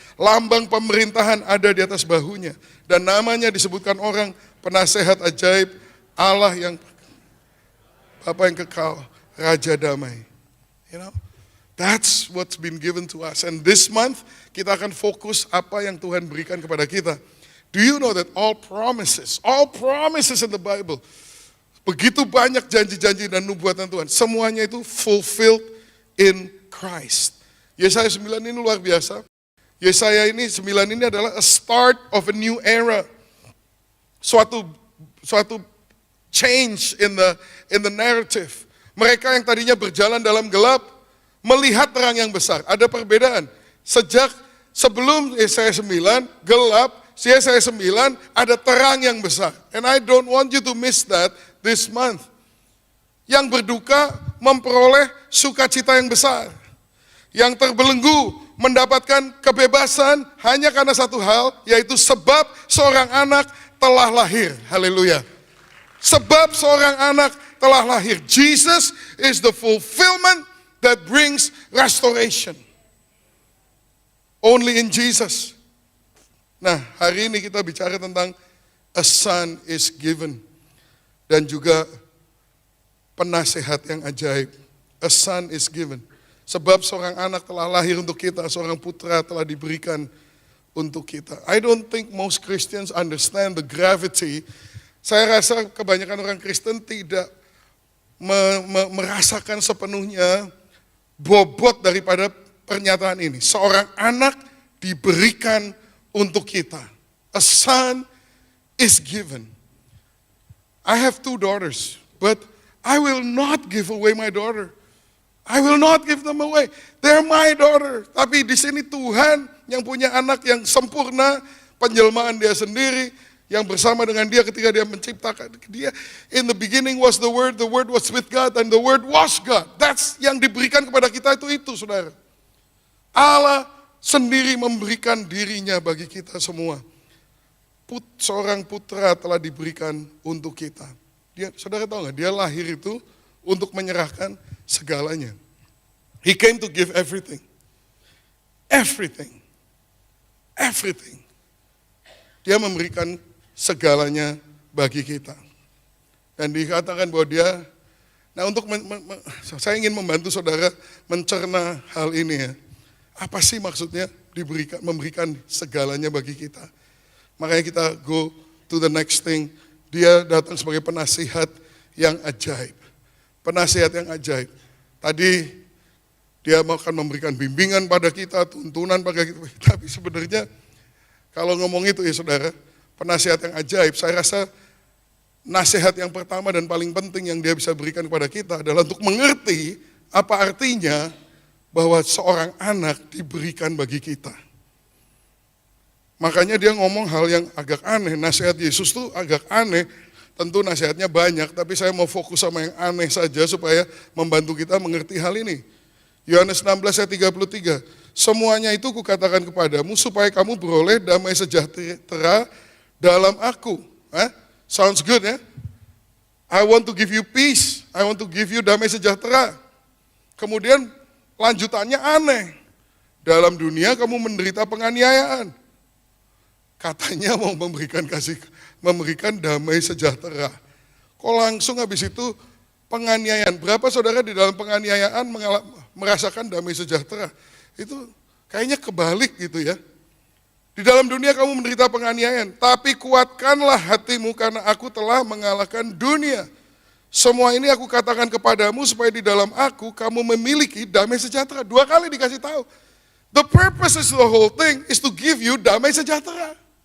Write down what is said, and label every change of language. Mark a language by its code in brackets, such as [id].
[id] Lambang pemerintahan ada di atas bahunya. Dan namanya disebutkan orang penasehat ajaib, Allah yang Bapa yang kekal, Raja damai. [en] You know, that's what's been given to us. And this month [id] kita akan fokus apa yang Tuhan berikan kepada kita. [en] Do you know that all promises in the Bible, [id] begitu banyak janji-janji dan nubuatan Tuhan, semuanya itu [en] fulfilled in Christ. [id] Yesaya 9 ini luar biasa. Yesaya ini 9 ini adalah [en] a start of a new era. [id] Suatu [en] change in the narrative. [id] Mereka yang tadinya berjalan dalam gelap, melihat terang yang besar. Ada perbedaan. Sebelum Yesaya 9, gelap, Yesaya 9 ada terang yang besar. [en] And I don't want you to miss that this month. [id] Yang berduka memperoleh sukacita yang besar. Yang terbelenggu mendapatkan kebebasan hanya karena satu hal, yaitu sebab seorang anak telah lahir. Haleluya. Sebab seorang anak telah lahir. [en] Jesus is the fulfillment that brings restoration. Only in Jesus. [id] Nah, hari ini kita bicara tentang [en] a son is given. [id] Dan juga penasehat yang ajaib. [en] A son is given. [id] Sebab seorang anak telah lahir untuk kita, seorang putra telah diberikan untuk kita. [en] I don't think most Christians understand the gravity. [id] Saya rasa kebanyakan orang Kristen tidak merasakan sepenuhnya bobot daripada pernyataan ini. Seorang anak diberikan untuk kita. [en] A son is given. I have 2 daughters, but I will not give away my daughter. I will not give them away. They're my daughter. [id] Tapi di sini Tuhan yang punya anak yang sempurna, penjelmaan dia sendiri, yang bersama dengan dia ketika dia menciptakan dia. [en] In the beginning was the word was with God, and the word was God. That's [id] yang diberikan kepada kita itu saudara. Allah sendiri memberikan dirinya bagi kita semua. Seorang putra telah diberikan untuk kita. Saudara tahu nggak? Dia lahir itu untuk menyerahkan segalanya. [en] He came to give everything. everything. Everything. [id] Dia memberikan segalanya bagi kita. Dan dikatakan bahwa dia, nah untuk saya ingin membantu saudara mencerna hal ini ya. Apa sih maksudnya memberikan segalanya bagi kita? Makanya kita [en] go to the next thing. [id] Dia datang sebagai penasihat yang ajaib. Penasihat yang ajaib. Tadi dia akan memberikan bimbingan pada kita, tuntunan pada kita. Tapi sebenarnya kalau ngomong itu ya saudara, penasihat yang ajaib, saya rasa nasihat yang pertama dan paling penting yang dia bisa berikan kepada kita adalah untuk mengerti apa artinya bahwa seorang anak diberikan bagi kita. Makanya dia ngomong hal yang agak aneh, nasihat Yesus tuh agak aneh, tentu nasihatnya banyak, tapi saya mau fokus sama yang aneh saja supaya membantu kita mengerti hal ini. Yohanes 16 ayat 33, semuanya itu kukatakan kepadamu supaya kamu beroleh damai sejahtera dalam aku. [en] Sounds good [id] ya? [en] I want to give you peace, I want to give you [id] damai sejahtera. Kemudian lanjutannya aneh, dalam dunia kamu menderita penganiayaan. Katanya mau memberikan damai sejahtera. Kok langsung habis itu penganiayaan? Berapa saudara di dalam penganiayaan merasakan damai sejahtera? Itu kayaknya kebalik gitu ya. Di dalam dunia kamu menderita penganiayaan, tapi kuatkanlah hatimu karena aku telah mengalahkan dunia. Semua ini aku katakan kepadamu supaya di dalam aku kamu memiliki damai sejahtera. 2 kali dikasih tahu. [en] The purpose of the whole thing is to give you [id] damai sejahtera.